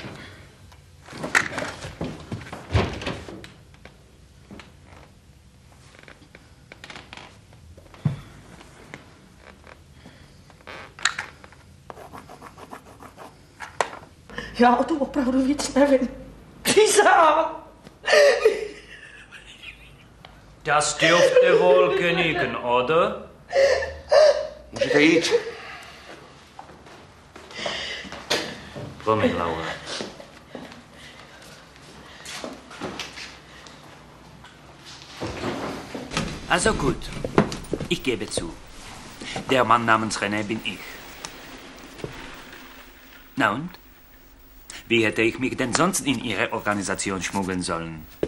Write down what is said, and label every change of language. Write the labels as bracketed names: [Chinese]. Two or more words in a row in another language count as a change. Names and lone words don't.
[Czech] Já o tom opravdu víc nevím. Přísahám. [German] Das dürfte wohl genügen, oder? [Czech] Můžete jít. Promiň, Laura. [German] Also gut, ich gebe zu. Der Mann namens René bin ich. Na und? Wie hätte ich mich denn sonst in Ihre Organisation schmuggeln sollen?